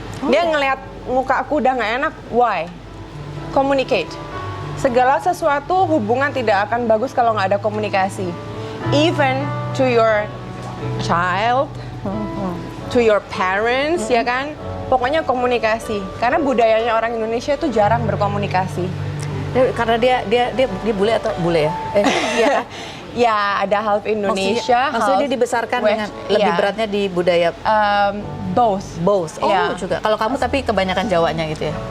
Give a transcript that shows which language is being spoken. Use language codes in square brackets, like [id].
[id] Dia ngelihat muka aku udah nggak enak, [en] why? Communicate. [id] Segala sesuatu hubungan tidak akan bagus kalau nggak ada komunikasi. [en] Even to your child, to your parents, [id] ya kan? Pokoknya komunikasi. Karena budayanya orang Indonesia itu jarang berkomunikasi. Karena dia bule atau bule ya? Iya kan? Ya, ada half Indonesia. Maksudnya dia dibesarkan dengan lebih beratnya di budaya [en] both. [id] Oh, juga. Kalau kamu tapi kebanyakan Jawanya gitu ya?